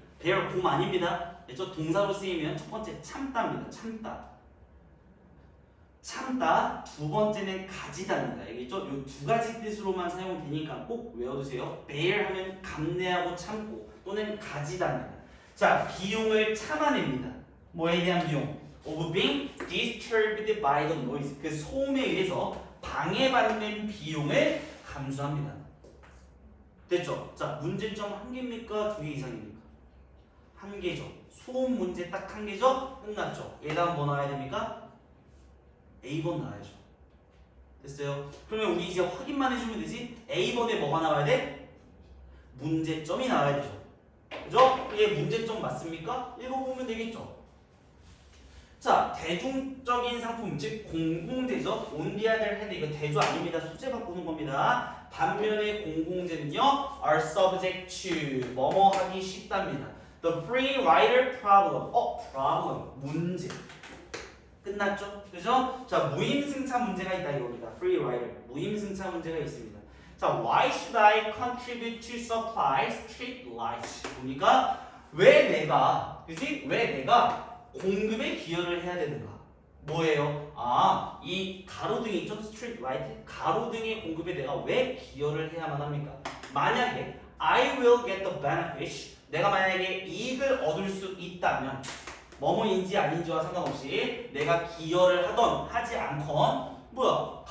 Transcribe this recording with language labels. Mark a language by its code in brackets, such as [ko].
[ko] bear 곰 아닙니다. 저 동사로 쓰이면 첫 번째 참다입니다. 참다. 두 번째는 가지다입니다. 알겠죠? 이 두 가지 뜻으로만 사용되니까 꼭 외워두세요. bear 하면 감내하고 참고 또는 가지다입니다. 자, 비용을 참아냅니다. 뭐에 대한 비용? [en] of being disturbed by the noise. [ko] 그 소음에 의해서 방해받는 비용을 감수합니다. 됐죠? 자, 문제점 한 개입니까? 두 개 이상입니까? 한 개죠. 소음 문제 딱 한 개죠? 끝났죠? 얘다음 뭐 나와야 됩니까? A번 나와야죠. 됐어요? 그러면 우리 이제 확인만 해주면 되지? A번에 뭐가 나와야 돼? 문제점이 나와야 되죠. 그죠? 이게 문제점 맞습니까? 읽어보면 되겠죠? 자, 대중적인 상품, 즉 공공재죠. 온디아델 헤드, 이거 대조 아닙니다. 소재 바꾸는 겁니다. 반면에 공공재는요, [en] are subject to [ko] 뭐뭐 하기 쉽답니다. [en] The free rider problem. problem 문제. [ko] 끝났죠? 그죠? 자, 무임승차 문제가 있다 이겁니다. free rider 무임승차 문제가 있습니다. [en] 자, why should I contribute to supply street lights? [ko] 보니까 왜 내가, 그지? 왜 내가 공급에 기여를 해야 되는가? 뭐예요? 아, 이 가로등이 있죠? 스트리트 라이트? 가로등의 공급에 내가 왜 기여를 해야만 합니까? 만약에 [en] I will get the benefit, [ko] 내가 만약에 이익을 얻을 수 있다면 뭐뭐인지 아닌지와 상관없이 내가 기여를 하던 하지 않건 뭐야?